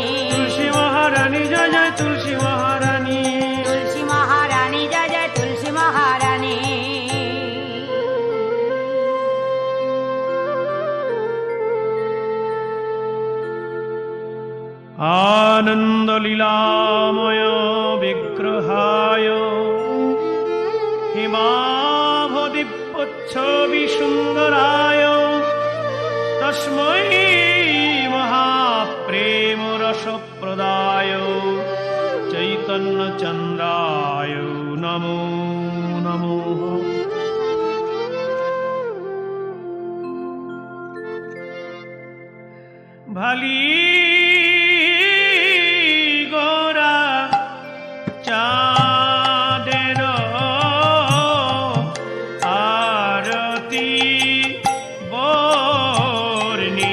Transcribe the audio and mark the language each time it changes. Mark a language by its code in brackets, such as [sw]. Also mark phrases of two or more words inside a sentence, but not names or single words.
[hi] तुलसी महारानी जय जय तुलसी महारानी तुलसी महारानी जय जय तुलसी महारानी [sa] आनंद लीलामय विग्रहाय हिमाभदिप्पच्छवि सुंदराय तस्मै महाप्रेम रसप्रदाय चैतन्य चंद्राय नमो नमो [bn] ভালি গোরা চাঁদের আরতি বর্ণি